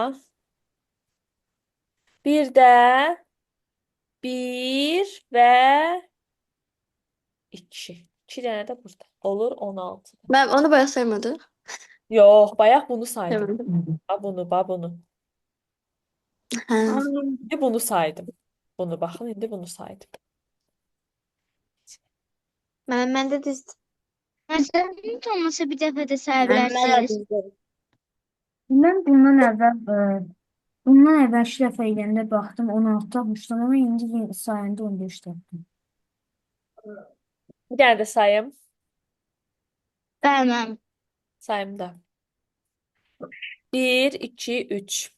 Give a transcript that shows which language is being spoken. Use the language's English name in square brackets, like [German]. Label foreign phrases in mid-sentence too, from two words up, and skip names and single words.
[Azerbaijani] Bir də 1 və 2. 2 dənə də burada. Olur 16. [Turkish] Ben onu bayağı saymadı. [Azerbaijani] Yox, bayaq bunu saydım. Tamam. Bunu. Ha. İndi bunu saydım. Bunu baxın, indi bunu saydım. [Turkish] Ben de dizdim. Mesela hiç olmasa bir defa da sayabilirsiniz. [Azerbaijani] Ben bundan əvvəlki dəfə eləyəndə baxdım 16 tapmışdım ama indi sayəndə 15 tapdım. Bir dənə də sayım. [Turkish] Ben. [Azerbaijani] Sayım da. 1, 2, 3,